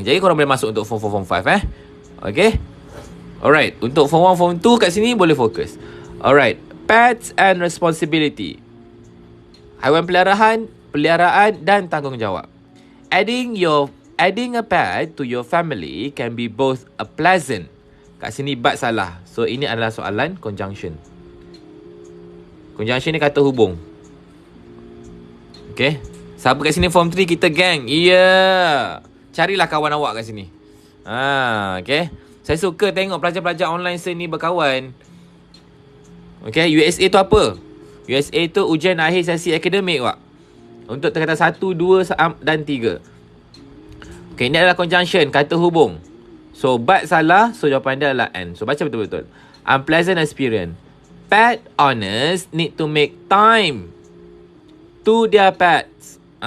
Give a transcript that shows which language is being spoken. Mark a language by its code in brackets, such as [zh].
[ms] Jadi korang boleh masuk untuk Form 4, Form 5 Okay. Alright, untuk Form 1, Form 2 kat sini boleh fokus. [en] Alright, pets and responsibility. [ms] Haiwan peliharaan dan tanggungjawab. [en] Adding a pet to your family can be both a pleasant. [ms] Kat sini but salah. So ini adalah soalan conjunction. Conjunction ni kata hubung. Okay. Siapa kat sini Form 3 kita gang. Yeah. Carilah kawan awak kat sini. Okay. Saya suka tengok pelajar-pelajar online sini berkawan. Okay. USA tu apa? USA tu ujian akhir sesi akademik wak. Untuk kata 1, 2 dan 3. Okay, ini adalah conjunction, kata hubung. So, but salah, so jawapan dia adalah and. So, baca betul-betul. [en] Unpleasant experience. Pet owners need to make time to their pets.